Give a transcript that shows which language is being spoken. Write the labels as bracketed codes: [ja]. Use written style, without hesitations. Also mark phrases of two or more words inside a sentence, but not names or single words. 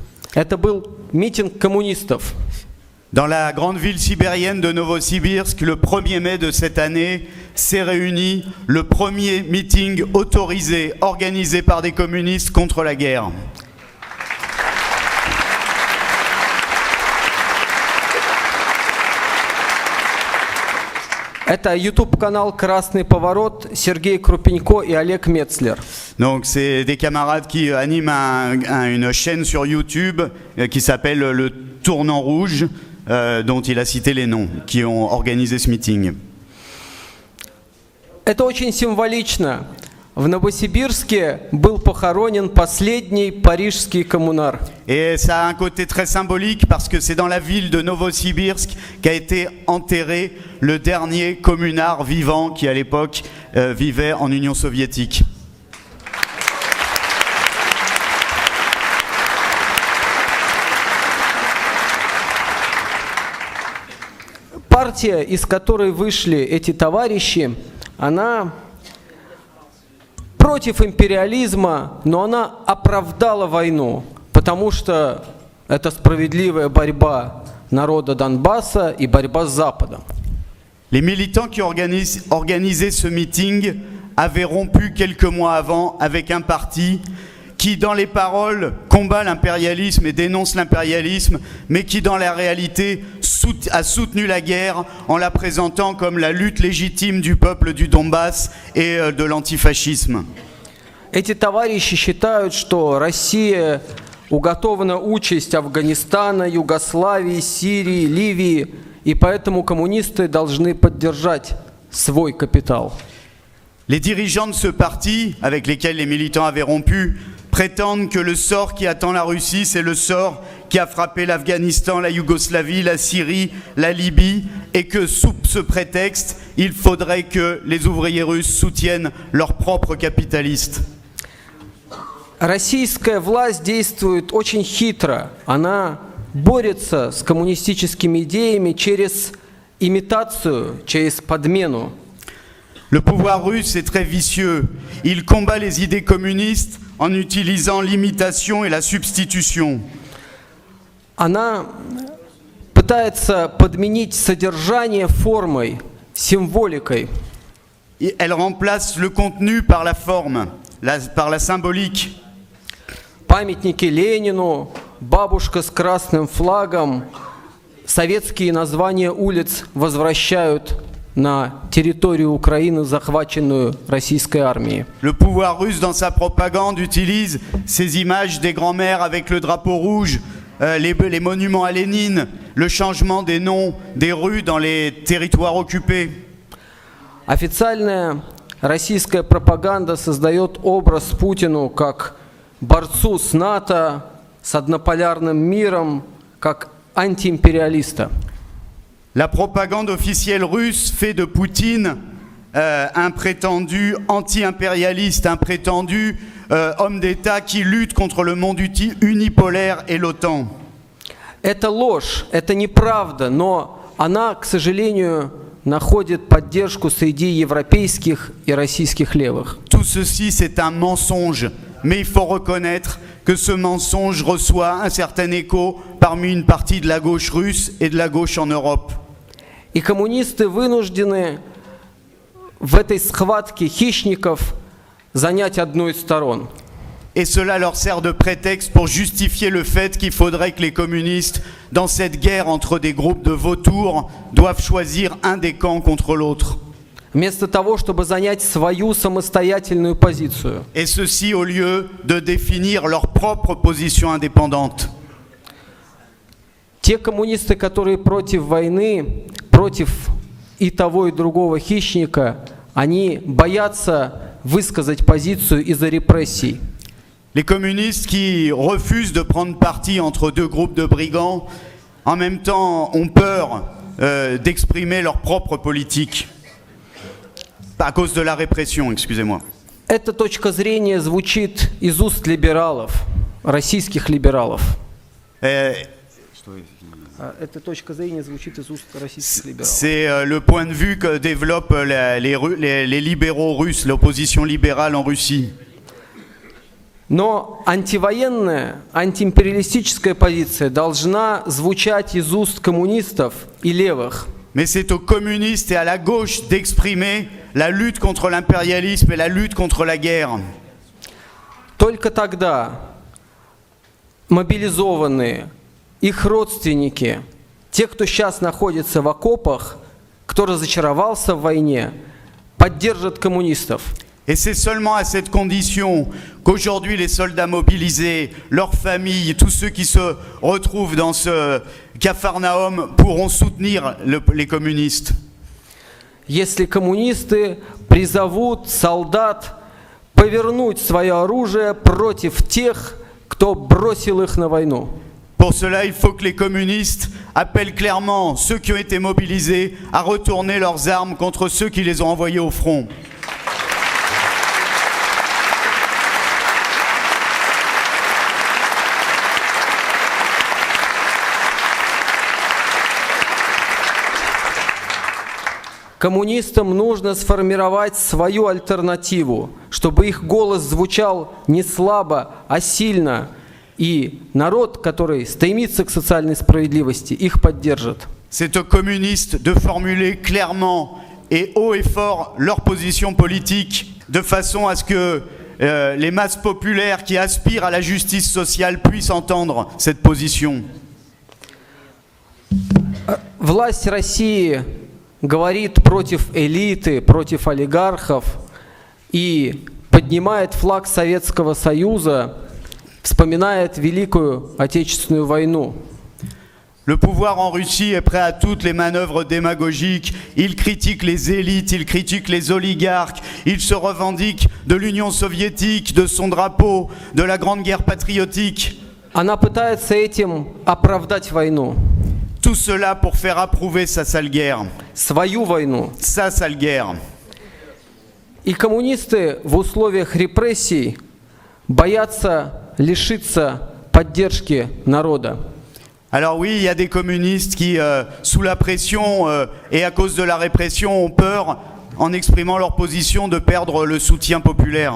[ru] Это был митинг коммунистов. [fr] Dans la grande ville sibérienne de Novosibirsk, le 1er mai de cette année, s'est réuni le premier meeting autorisé, organisé par des communistes contre la guerre. [ru] Это YouTube-канал «Красный поворот», Сергей Крупенько и Олег Мецлер. [fr] Donc c'est des camarades qui animent une chaîne sur YouTube qui s'appelle Le Tournant Rouge, dont il a cité les noms, qui ont organisé ce meeting. [ru] Это очень символично. В Новосибирске был похоронен последний парижский коммунар. [fr] Et ça a un côté très symbolique parce que c'est dans la ville de Novosibirsk qu'a été enterré le dernier communard vivant qui à l'époque vivait en Union soviétique. [ru] Партия, из которой вышли эти товарищи, она против империализма, но она оправдала войну, потому что это справедливая борьба народа Донбасса и борьба с Западом. [fr] Les militants qui ont organisé ce meeting avaient rompu quelques mois avant avec un parti qui, dans les paroles, combat l'impérialisme et dénonce l'impérialisme, mais qui, dans la réalité, a soutenu la guerre en la présentant comme la lutte légitime du peuple du Donbass et de l'antifascisme. [ru] Эти товарищи считают, что Россия уготована участь Афганистана, Югославии, Сирии, Ливии, и поэтому коммунисты должны поддержать свой капитал. [fr] Les dirigeants de ce parti, avec lesquels les militants avaient rompu, prétendent que le sort qui attend la Russie, c'est le sort qui a frappé l'Afghanistan, la Yougoslavie, la Syrie, la Libye, et que sous ce prétexte, il faudrait que les ouvriers russes soutiennent leurs propres capitalistes. [ru] Российская власть действует очень хитро. Она борется с коммунистическими идеями через имитацию, через подмену. [fr] Le pouvoir russe est très vicieux. Il combat les idées communistes en utilisant l'imitation et la substitution. [ru] Она пытается подменить содержание формой, символикой. [fr] Et elle remplace le contenu par la forme, par la symbolique. [ru] Памятники Ленину, бабушка с красным флагом, советские названия улиц возвращают на территорию Украины, захваченную российской армией. [fr] Le pouvoir russe, dans sa propagande, utilise ces images des grands-mères avec le drapeau rouge, les monuments à Lénine, le changement des noms des rues dans les territoires occupés. [ru] Официальная российская пропаганда создает образ Путину как борцу с НАТО, с однополярным миром как антиимпериалиста. [fr] La propagande officielle russe fait de Poutine un prétendu anti-impérialiste, un prétendu homme d'État qui lutte contre le monde unipolaire et l'OTAN. [ru] Это ложь, это неправда, но она, к сожалению, находит поддержку среди европейских и российских левых. [fr] Tout ceci, c'est un mensonge, mais il faut reconnaître que ce mensonge reçoit un certain écho parmi une partie de la gauche russe et de la gauche en Europe. [ru] И коммунисты вынуждены в этой схватке хищников занять одну из сторон. [fr] Et cela leur sert de prétexte pour justifier le fait qu'il faudrait que les communistes, dans cette guerre entre des groupes de vautours, doivent choisir un des camps contre l'autre. [ru] Вместо того, чтобы занять свою самостоятельную позицию. [fr] Et ceci au lieu de définir leur propre position indépendante. [ru] Те коммунисты, которые против войны, против и того, и другого хищника, они боятся высказать позицию из-за репрессий. [fr] Les communistes qui refusent de prendre parti entre deux groupes de brigands, en même temps ont peur d'exprimer leur propre politique, à cause de la répression, excusez-moi. [ru] Эта точка зрения звучит из уст либералов, российских либералов. Эта точка зрения звучит из уст российских либералов. [fr] C'est le point de vue que développent les libéraux russes, l'opposition libérale en Russie. [ru] Но антивоенная, антиимпериалистическая позиция должна звучать из уст коммунистов и левых. [fr] Mais c'est aux communistes et à la gauche d'exprimer la lutte contre l'impérialisme et la lutte contre la guerre. [ru] Только тогда мобилизованные, их родственники, те, кто сейчас находится в окопах, кто разочаровался в войне, поддержат коммунистов. [fr] Et c'est seulement à cette condition qu'aujourd'hui les soldats mobilisés, leurs familles, tous ceux qui se retrouvent dans ce Capharnaüm pourront soutenir les communistes. [ru] Если коммунисты призовут солдат повернуть свое оружие против тех, кто бросил их на войну. [fr] Pour cela, il faut que les communistes appellent clairement ceux qui ont été mobilisés à retourner leurs armes contre ceux qui les ont envoyés au front. [ru] Коммунистам нужно сформировать свою альтернативу, чтобы их голос звучал не слабо, а сильно, и народ, который стремится к социальной справедливости, их поддержит. [fr] C'est aux communistes de formuler clairement et haut et fort leur position politique, de façon à ce que les masses populaires qui aspirent à la justice sociale puissent entendre cette position. [ru] Власть России говорит против элиты, против олигархов и поднимает флаг Советского Союза, вспоминает Великую Отечественную войну. [fr] Le pouvoir en Russie est prêt à toutes les manœuvres démagogiques. Il critique les élites, il critique les oligarques, il se revendique de l'Union soviétique, de son drapeau, de la Grande Guerre patriotique. [ru] Она пытается этим оправдать войну. [fr] Tout cela pour faire approuver sa sale guerre. [ru] Свою войну. [fr] Sa sale guerre. [ru] И коммунисты в условиях репрессий боятся лишиться поддержки народа. [fr] Alors oui, il y a des communistes qui, sous la pression et à cause de la répression, ont peur, en exprimant leur position, de perdre le soutien populaire.